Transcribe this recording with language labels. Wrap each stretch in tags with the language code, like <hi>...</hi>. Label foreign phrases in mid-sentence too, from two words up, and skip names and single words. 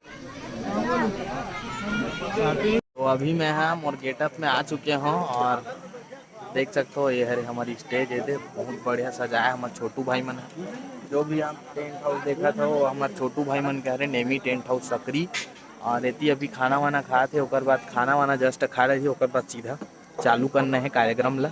<hi>तो अभी मैं मोर गेटअप में आ चुके हूँ और देख सकते हो ये है हमारी स्टेज है। बहुत बढ़िया सजाया हमारे छोटू भाई मन है। जो भी आप टेंट हाउस देखा था वो हमारे छोटू भाई मन कह रहे नेमी टेंट हाउस सकरी। और इतनी अभी खाना वाना खाए थे, ओकर बाद खाना वाना जस्ट खा रहे थे, ओकर बाद सीधा चालू करना है कार्यक्रम ला।</hi>